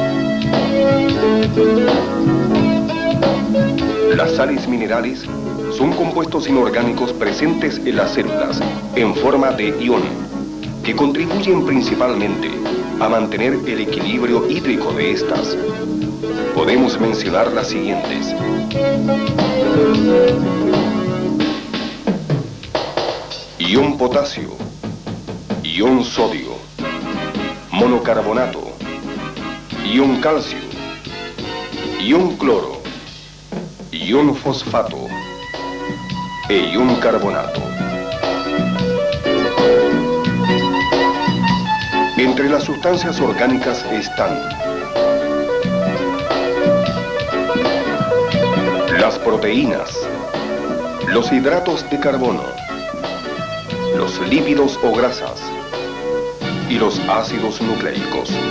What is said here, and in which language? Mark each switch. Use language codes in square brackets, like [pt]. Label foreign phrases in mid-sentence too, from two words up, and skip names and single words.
[es] Las sales minerales son compuestos inorgánicos presentes en las células en forma de ion, que contribuyen principalmente a mantener el equilibrio hídrico de estas. Podemos mencionar las siguientes. Ion potasio, ion sodio, monocarbonato, ion calcio, ion cloro, ion fosfato e ion carbonato. Entre las sustancias orgánicas están las proteínas, los hidratos de carbono, los lípidos o grasas y los ácidos nucleicos.